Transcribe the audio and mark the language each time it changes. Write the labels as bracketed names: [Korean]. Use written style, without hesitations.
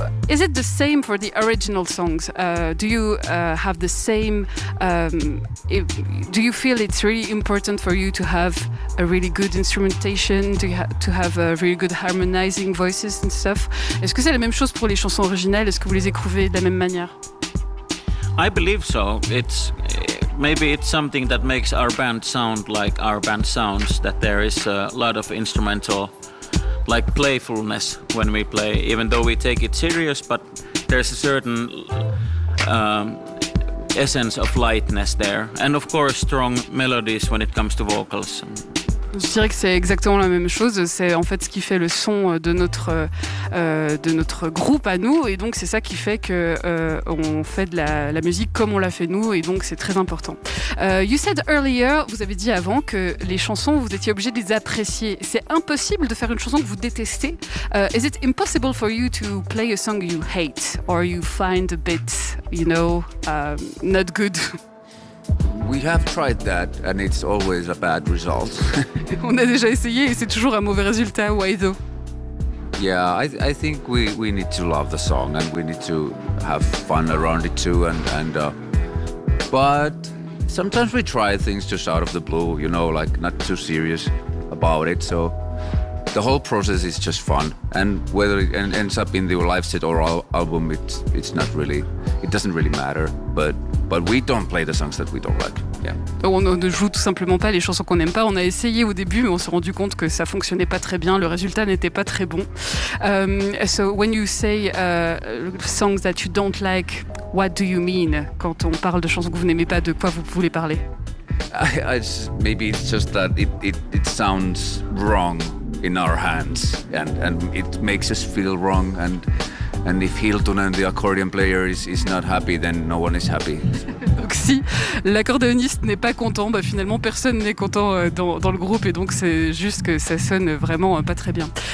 [English] Is it the same for the original songs? Do you have the same? Do you feel it's really important for you to have a really good instrumentation? To have a really good harmonizing voices and stuff. [French] Est-ce que c'est la même chose pour les chansons originales? Est-ce que vous les écrivez de la même manière? [English] I believe so. It's maybe it's something that makes our band sound like our band sounds, that there is a lot of instrumental, like playfulness when we play, even though we take it serious, but there's a certain essence of lightness there, and of course strong melodies when it comes to vocals. [French] Je dirais que c'est exactement la même chose. C'est en fait ce qui fait le son de notre groupe à nous, et donc c'est ça qui fait que on fait de la musique comme on l'a fait nous, et donc c'est très important. Vous avez dit avant que les chansons vous étiez obligé de les apprécier. C'est impossible de faire une chanson que vous détestez. [English] Is it impossible for you to play a song you hate or you find a bit, you know, not good? We have tried that and it's always a bad result. [French] On a déjà essayé et c'est toujours un mauvais résultat. [English] Why though? Yeah, I think we need to love the song and we need to have fun around it too, and but sometimes we try things just out of the blue, you know, like not too serious about it, so the whole process is just fun, and whether it ends up in the live set or album, it doesn't really matter, but we don't play the songs that we don't like. Yeah. [French] On ne joue tout simplement pas les chansons qu'on n'aime pas. On a essayé au début, mais on s'est rendu compte que ça fonctionnait pas très bien. Le résultat n'était pas très bon. [English] So when you say songs that you don't like, what do you mean [French] quand on parle de chansons que vous n'aimez pas, de quoi vous voulez parler? [English] Maybe it's just that it sounds wrong in our hands and it makes us feel wrong and if Hiltunen, the accordion player, is not happy, then no one is happy. [French] Donc si l'accordéoniste n'est pas content, bah finalement personne n'est content dans le groupe et donc c'est juste que ça sonne vraiment pas très bien.